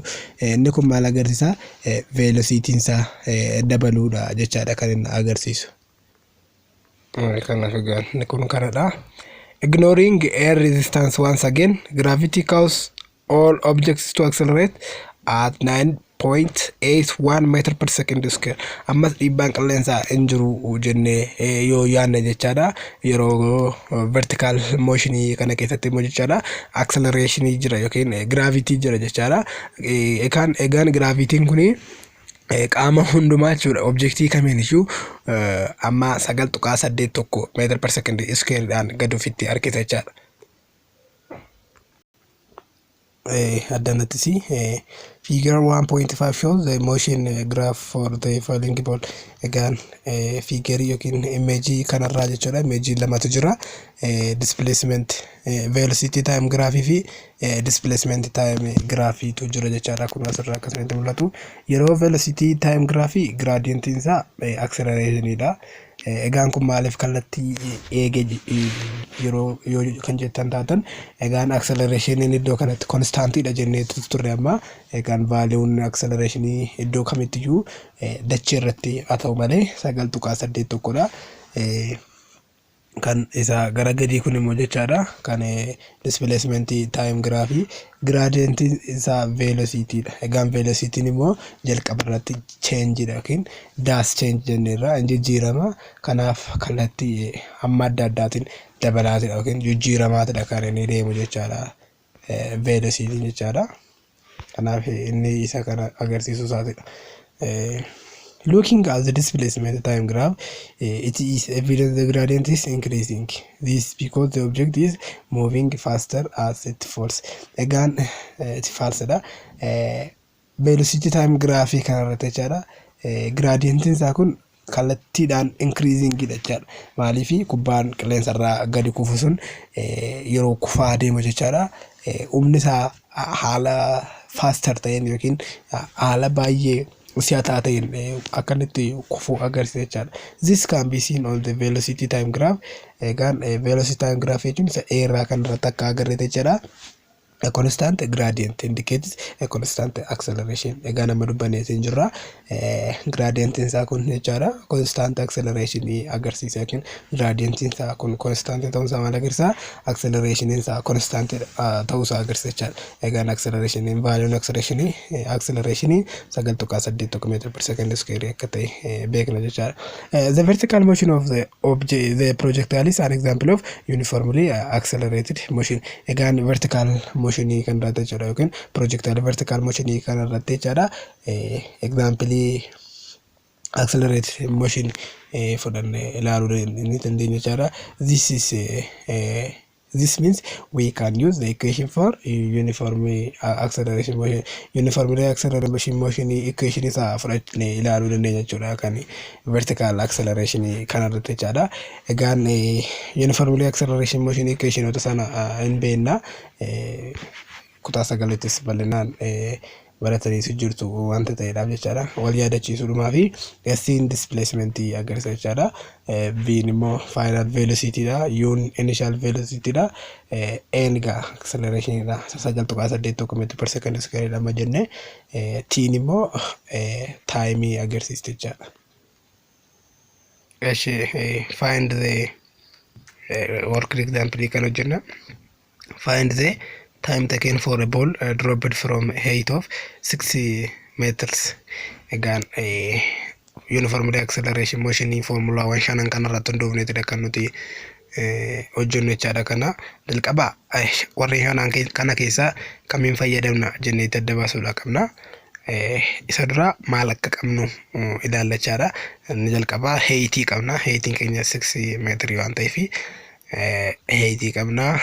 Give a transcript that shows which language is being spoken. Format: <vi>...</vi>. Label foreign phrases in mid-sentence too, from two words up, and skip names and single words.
<om>inni kun maal agarsiisa velocity isaa dabaluudha jechaadha kan inni agarsiisu kanaaf egaan inni kun kanadha</om> <en>ignoring air resistance once again gravity causes all objects to accelerate at 9.81 meter per second square</en> <om>ammas dhiibbaan qilleensaa hin jiru jennee yoo yaadne jechaadha yeroo</om> <en>vertical motion</en> <om>kana keessatti immoo jechaadha acceleration jira yookiin gravity jira jechaadha egaan gravity kuni qaama hundumaa jechuudha objectii kamiin iyyuu amma</om> <en>9.81 meter per second square</en> <om>dhaan gad ofitti harkisa jechaadha addanattis</om> <en>Figure 1.5 shows the motion graph for the following ball.</en> <om>Egaan figure yookiin image kanarraa jechuudha. Image lamatu jira.</om> <en>Displacement velocity time graph</en> <om>fi</om> <en>displacement time graph</en> <om>tu jira jechaadha. Kun asirraa akkasumatti mul'atu. Yeroo</om> <en>velocity time graph gradient</en> <om>isaa acceleration dha. Egaan kun maaliif kallattii eegee yeroo yoo kan jettan taatan egaan acceleration iddoo kanatti constant dha jennee turre amma egaan value'n acceleration iddoo kamittiyyuu dachee irratti haa ta'u malee 9.8 tokkodha. Kan isa gara gadii kun immoo jechaadha kan</om> <en>displacement time graph gradient</en> <om>isa velocity dha. Egaan velocity immoo jalqaba irratti change dha yookiin dash change jenneerra jijjiirama. Kanaaf kallattii amma adda addaatiin dabalaatidha yookiin jijjiiramaatidha kan inni deemu jechaadha velocity jechaadha. Kanaaf inni isa kana agarsiisu isaatidha.</om> <en>Looking at the displacement time graph, it is evident the gradient is increasing. This because the object is moving faster as it falls.</en> <om>Egaan</om> <en>it falls</en> <om>da.</om> <en>Velocity time graph</en> <om>kanarratti jechaadha. Gradient isaa kun kallattiidhaan increasing jechaadha. Maaliif kubbaan qilleensarraa gadi kufu sun yeroo kufaa deemu jechaadha. Humni isaa haala faster ta'een yookiin haala baay'ee si'ataa ta'een akkanatti kufuu agarsiisa jechaadha.</om> <en>This can be seen on the velocity time graph.</en> <om>Egaan</om> <en>velocity time graph</en> <om>jechuun isa irraa kanarratti akka agarreete jechaadha.</om> <en>A constant gradient indicates a constant acceleration.</en> <om>Egaan amma dubbannee jirra. Gradient isaa kun jechaadha</om> <en>constant acceleration</en> <om>agarsiisa yookiin gradient isaa kun constant ta'uu isaa maal agarsiisa? Acceleration isaa constant ta'uu isaa agarsiisa jechaadha. Egaan</om> <en>acceleration value acceleration 9.8 meter per second square</en> <om>akka ta'e beekna jechaadha.</om> <en>The vertical motion of the object, the projectile is an example of uniformly accelerated motion.</en> <om>Egaan</om> <en>vertical motion</en> <om>kan irratti jechuudha yookiin</om> <en>projectile vertical motion</en> <om>kan irratti jechuudha.</om> <en>Example accelerated motion</en> <om>fudhannee ilaaluu ni dandeenya jechuudha.</om> <en>This means we can use the equation for uniform acceleration motion. Uniformly acceleration motion equation</en> <om>isa fudhannee ilaaluu dandeenya jechuudha kan</om> <en>vertical acceleration</en> <om>kan irratti jechuudha. Egaan</om> <en>uniformly acceleration motion equation</en> <om>wata sana hin beekna. Kutaa 9 bal'inaan baratanii jirtu wanta ta'eedhaaf jechaadha. Wal yaadachiisuudhumaa fi S-in displacement agarsiisa jechaadha. V immoo</om> <en>final velocity</en> <om>dha. U</om> <en>initial velocity</en> <om>dha. N egaa acceleration dha.</om> <en>9.8 meter per second square</en> <om>amma jenne. T immoo time agarsiisa jechaadha.</om> <en>Find the work example</en> <om>kan hojjenna.</om> <en>Find the time taken for a ball dropped from a height of 60 meters.</en> <om>Egaan</om> <en>uniformly acceleration motion formula</en> <om>1 shanan kan irratti hundoofneetidha kan nuti hojjennu jechaadha. Kana jalqaba warreen shanan kana keessaa kamiin fayyadamna jennee adda baasuudha qabna. Isa dura maal akka qabnu ilaallachaadha. Inni jalqaba height qabna. Height keenya 6 meetrii waan ta'eef height qabna.</om>